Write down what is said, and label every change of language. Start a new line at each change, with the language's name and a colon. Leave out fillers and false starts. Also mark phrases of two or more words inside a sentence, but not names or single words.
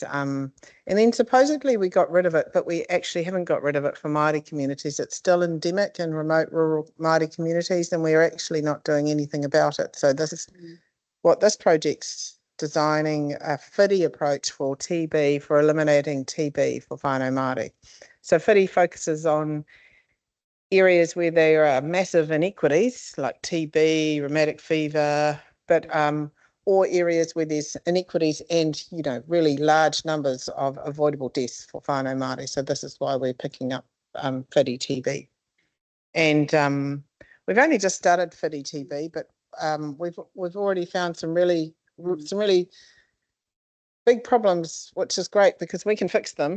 English: And then supposedly we got rid of it, but we actually haven't got rid of it for Māori communities. It's still endemic in remote rural Māori communities, and we're actually not doing anything about it. So this is what this project's designing, a whiri approach for TB, for eliminating TB for
Māori: whānau Māori.
English: So whiri focuses on areas where there are massive inequities like TB, rheumatic fever, but or areas where there's inequities and, you know, really large numbers of avoidable deaths for
Māori: whānau Māori.
English: So this is why we're picking up whiri TB. And we've only just started whiri TB, but we've already found some really big problems, which is great because we can fix them.